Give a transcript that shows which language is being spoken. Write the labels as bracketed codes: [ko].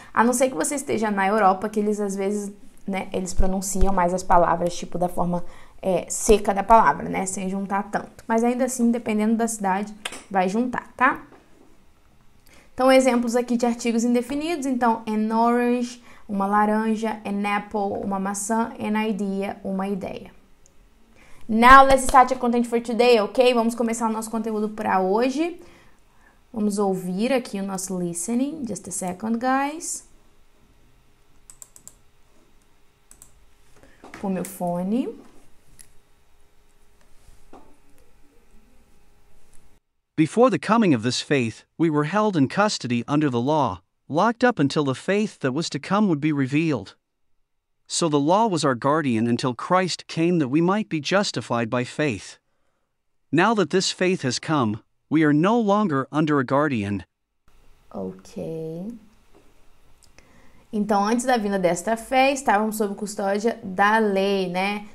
[pt] A não ser que você esteja na Europa, que eles, às vezes, né, eles pronunciam mais as palavras, tipo, da forma seca da palavra, né, sem juntar tanto. Mas ainda assim, dependendo da cidade, vai juntar, tá? Então, exemplos aqui de artigos indefinidos. Então, [en] an orange, [pt] uma laranja, [en] an apple, [pt] uma maçã, [en] an idea, [pt] uma ideia. [en] Now, let's start your content for today, ok? [pt] Vamos começar o nosso conteúdo para hoje. Vamos ouvir aqui o nosso listening. [en] Just a second, guys. [pt] Com o meu fone. [en] Before the coming of this faith, we were held in custody under the law, locked up until the faith that was to come would be revealed. So the law was our guardian until Christ came that we might be justified by faith. Now that this faith has come, we are no longer under a guardian. Ok. [pt] Então, antes da vinda desta fé, estávamos sob custódia da lei, né?